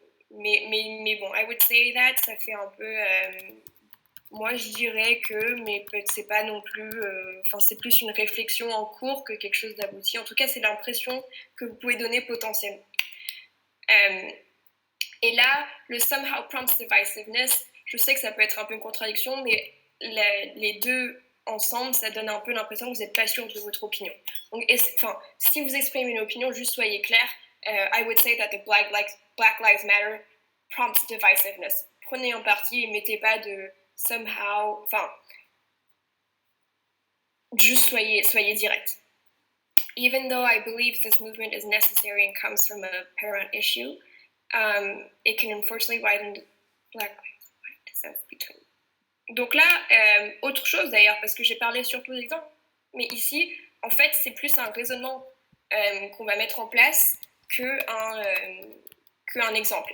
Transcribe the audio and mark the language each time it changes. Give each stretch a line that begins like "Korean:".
French: Mais bon,
English: I would say that,
French: ça fait un peu moi je dirais que, mais c'est pas non plus, c'est plus une réflexion en cours que quelque chose d'abouti. En tout cas, c'est l'impression que vous pouvez donner potentiellement. Et là, le
English: somehow prompts divisiveness,
French: je sais que ça peut être un peu une contradiction, mais les deux ensemble, ça donne un peu l'impression que vous n'êtes pas sûr de votre opinion. Donc, si vous exprimez une opinion, juste soyez clair.
English: I would say that the Black Lives Matter prompts divisiveness.
French: Prenez en parti et mettez pas de somehow, juste soyez direct.
English: Even though I believe this movement is necessary and comes from a paramount issue, it can unfortunately widen the Black Lives Matter between.
French: Donc là, autre chose d'ailleurs, parce que j'ai parlé surtout d'exemples, mais ici, en fait, c'est plus un raisonnement qu'on va mettre en place qu'un exemple.